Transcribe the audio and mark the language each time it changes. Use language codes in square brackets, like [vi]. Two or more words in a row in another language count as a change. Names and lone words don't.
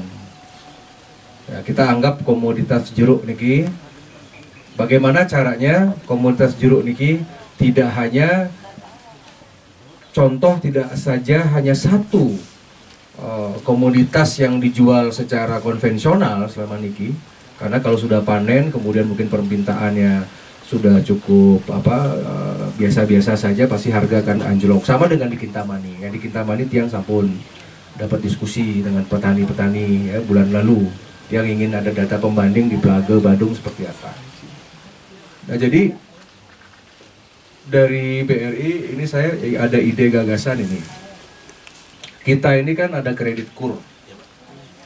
[id] Ya, kita anggap komoditas jeruk Niki, bagaimana caranya komoditas jeruk Niki tidak hanya contoh, tidak saja hanya satu komoditas yang dijual secara konvensional selama niki, karena kalau sudah panen kemudian mungkin permintaannya sudah cukup biasa-biasa saja, pasti harga akan anjlok. Sama dengan di Kintamani, di Kintamani [ban] tiang sampun [id] dapat diskusi dengan petani-petani ya, bulan lalu, yang ingin ada data pembanding di Plaga Badung seperti apa. Nah jadi dari BRI ini saya ada ide gagasan ini. Kita ini kan ada kredit kur.